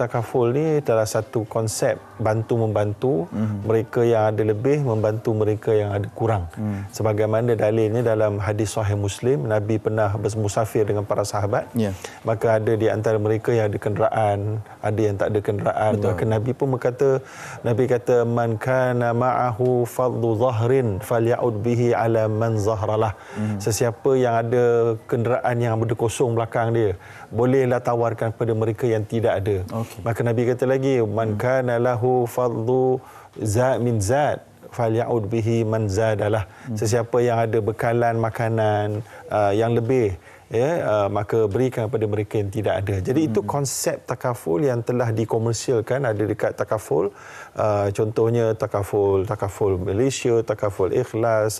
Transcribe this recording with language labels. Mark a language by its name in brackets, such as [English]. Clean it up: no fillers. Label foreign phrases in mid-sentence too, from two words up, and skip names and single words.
[Malay] Takaful ni adalah satu konsep bantu-membantu mereka yang ada lebih, membantu mereka yang ada kurang. Sebagaimana dalilnya dalam hadis sahih Muslim, Nabi pernah bermusafir dengan para sahabat. Maka ada di antara mereka yang ada kenderaan, ada yang tak ada kenderaan. Betul. Maka Nabi pun Nabi kata, [Arabic] من كان معه فضل ظهر فليعد به على من ظهر له. [Malay] Sesiapa yang ada kenderaan yang berdekosong belakang dia, bolehlah tawarkan pada mereka yang tidak ada. Maka Nabi kata lagi, [Arabic] من كان له فضل من زاد فليعد به من زاد له. [Malay] Sesiapa yang ada bekalan makanan yang lebih, maka berikan kepada mereka yang tidak ada. Jadi itu konsep takaful yang telah dikomersialkan, ada dekat takaful. Contohnya takaful Malaysia, takaful Ikhlas.